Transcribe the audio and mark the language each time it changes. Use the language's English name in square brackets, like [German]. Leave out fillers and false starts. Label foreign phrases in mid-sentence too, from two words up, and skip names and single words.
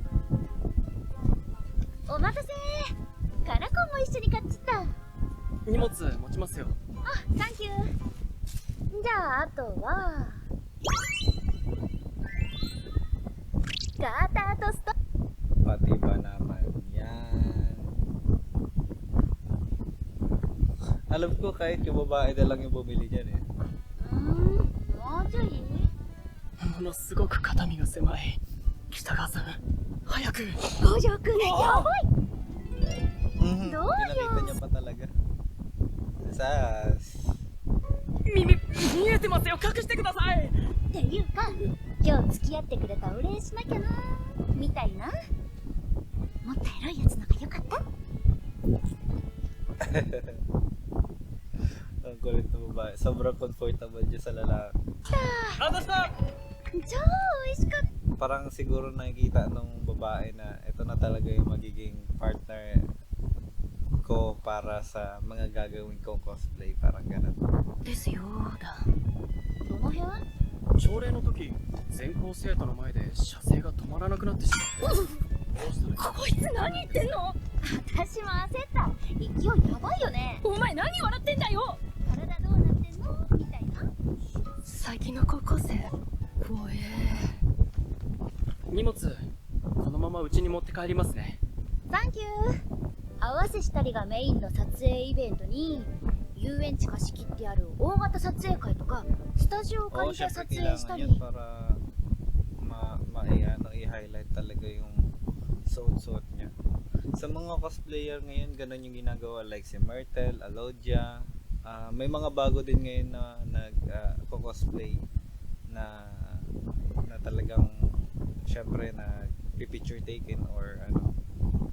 [Japanese] お待たせ。カラコンも一緒に買っちゃった。荷物持ちますよ。あ、サンキュー。じゃああとはガーターとスト。 [Filipino] Pati ba naman yan? Alam ko kahit yung babae na lang yung bumili dyan eh. [Japanese] もうちょい。ものすごく肩身が狭い。北川さん、早く。五条くんやばい。 どうよ。 [Filipino] Pinakita niya pa talaga. Sas. [Japanese] 見えてますよ。隠してください。っていうか、今日付き合ってくれたお礼しなきゃなみたいな。もっとエロいやつのがよかった。 [Filipino] Ang kulit na babae. Sobrang comfortable niya sa lalaki. [Japanese] あなた。超美味しかった。 [Filipino] Parang siguro nakikita nung babae na ito na talaga yung magiging partner ko para sa mga gagawin kong cosplay. Parang ganun. [Japanese] ですよだ。どの辺？朝礼の時、全校生徒の前で射精が止まらなくなってしまって。どうしたら。こいつ何言ってんの？私も焦った。勢いやばいよね。お前何笑ってんだよ。体どうなってんのみたいな。最近の高校生。怖え。荷物このまま家に持って帰りますね。サンキュー。合わせしたりがメインの撮影イベントに遊園地貸し切ってある大型撮影会とかスタジオを借 [Filipino] Oo, [Japanese] りて [Filipino] syempre [Japanese] 撮影し [Filipino] kailangan [Japanese] た [Filipino] yan [Japanese] り。 [Filipino] para i-highlight talaga yung suot-suot niya. Sa mga cosplayer ngayon, ganun yung ginagawa, like si Myrtle, Alodia. May mga bago din ngayon na nag-cosplay na talagang syempre na [English] picture taken [Filipino] or